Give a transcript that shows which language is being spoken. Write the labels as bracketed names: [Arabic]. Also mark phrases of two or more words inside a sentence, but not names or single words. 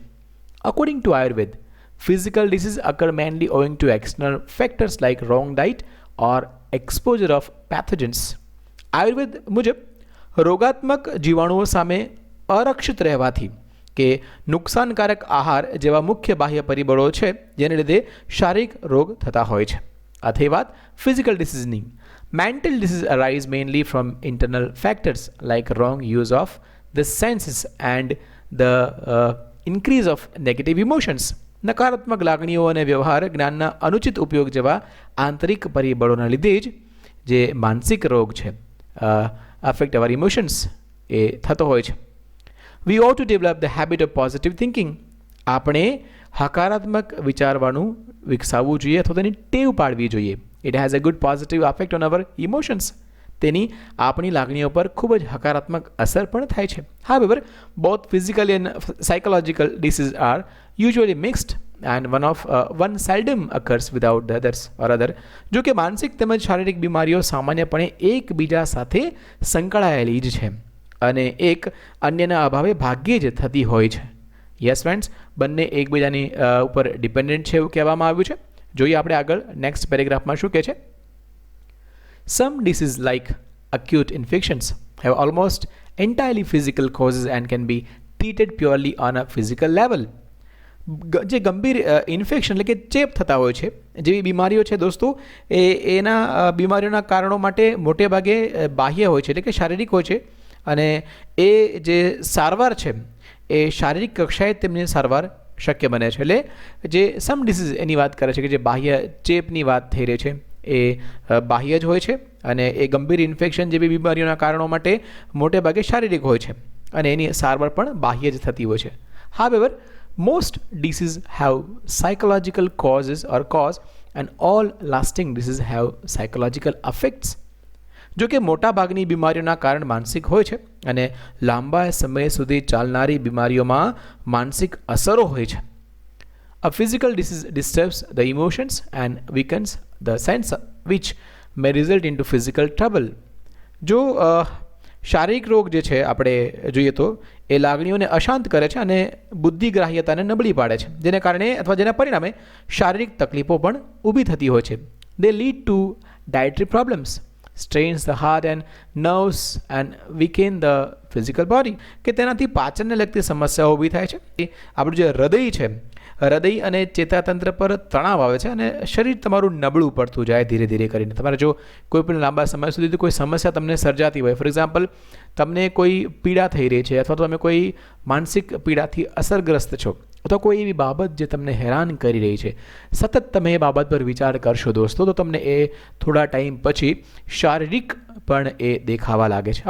[English] According to Ayurveda, physical disease occur mainly owing to external factors like wrong diet or exposure of pathogens. [Gujarati] આયુર્વેદ મુજબ રોગાત્મક જીવાણુઓ સામે અરક્ષિત રહેવાથી કે નુકસાનકારક આહાર જેવા મુખ્ય બાહ્ય પરિબળો છે જેને લીધે શારીરિક રોગ થતા હોય છે. આ થઈ વાત ફિઝિકલ ડિસીઝની. [English] Mental diseases arise mainly from internal factors like wrong use of the senses and the increase of negative emotions. [Gujarati] નકારાત્મક લાગણીઓ અને વ્યવહાર જ્ઞાનના અનુચિત ઉપયોગ જેવા આંતરિક પરિબળોના લીધે જ જે માનસિક રોગ છે, [English] affect our emotions, [Gujarati] એ થતો હોય છે. [English] We ought to develop the habit of positive thinking. [Gujarati] આપણે હકારાત્મક વિચારવાનું વિકસાવવું જોઈએ અથવા તેની ટેવ પાડવી જોઈએ. [English] It has a good positive effect on our emotions. [Gujarati] તેની આપણી લાગણીઓ પર ખૂબ જ હકારાત્મક અસર પણ થાય છે. [English] However, both physical and psychological diseases are usually mixed and one seldom occurs without the others or other. [Gujarati] જો કે માનસિક તેમજ શારીરિક બીમારીઓ સામાન્યપણે એકબીજા સાથે સંકળાયેલી જ છે અને એક અન્યના અભાવે ભાગ્યે જ થતી હોય છે. [English] yes friends, [Gujarati] બંને એકબીજાની ઉપર ડિપેન્ડન્ટ છે એવું કહેવામાં આવ્યું છે. જોઈએ આપણે આગળ નેક્સ્ટ પેરેગ્રાફમાં શું કહે છે. [English] some disease like acute infections have almost entirely physical causes and can be treated purely on a physical level. [Gujarati] જે ગંભીર ઇન્ફેક્શન એટલે કે ચેપ થતા હોય છે જેવી બીમારીઓ છે દોસ્તો, એના બીમારીઓના કારણો માટે મોટે ભાગે બાહ્ય હોય છે એટલે કે શારીરિક હોય છે અને એ જે સારવાર છે એ શારીરિક કક્ષાએ તેમની સારવાર શક્ય બને છે. એટલે જે [English] some disease [Gujarati] એની વાત કરે છે કે જે બાહ્ય ચેપની વાત થઈ રહી છે એ બાહ્ય જ હોય છે અને એ ગંભીર ઇન્ફેક્શન જેવી બીમારીઓના કારણો માટે મોટે ભાગે શારીરિક હોય છે અને એની સારવાર પણ બાહ્ય જ થતી હોય છે. [English] However, most diseases have psychological causes or cause and all lasting diseases have psychological effects. [Gujarati] જો કે મોટાભાગની બીમારીઓના કારણ માનસિક હોય છે અને લાંબા સમય સુધી ચાલનારી બીમારીઓમાં માનસિક અસરો હોય છે. [English] A physical disease disturbs the emotions and weakens the sense which may result into physical trouble. [Gujarati] જો શારીરિક રોગ જે છે આપણે જોઈએ તો એ લાગણીઓને અશાંત કરે છે અને બુદ્ધિગ્રાહ્યતાને નબળી પાડે છે, જેને કારણે અથવા જેના પરિણામે શારીરિક તકલીફો પણ ઊભી થતી હોય છે. [English] They lead to dietary problems, strains the heart and nerves and weaken the physical body. [Gujarati] કે તેનાથી પાચનને લગતી સમસ્યાઓ ઊભી થાય છે. આપણું જે હૃદય છે, હૃદય અને ચેતાતંત્ર પર તણાવ આવે છે અને શરીર તમારું નબળું પડતું જાય ધીરે ધીરે કરીને. તમારે જો કોઈ પણ લાંબા સમય સુધી કોઈ સમસ્યા તમને સર્જાતી હોય, [English] for example [Gujarati] તમને કોઈ પીડા થઈ રહી છે અથવા તો તમે કોઈ માનસિક પીડાથી અસરગ્રસ્ત છો અથવા કોઈ એવી બાબત જે તમને હેરાન કરી રહી છે, સતત તમે એ બાબત પર વિચાર કરશો દોસ્તો, તો તમને એ થોડા ટાઈમ પછી શારીરિક પણ એ દેખાવા લાગે છે.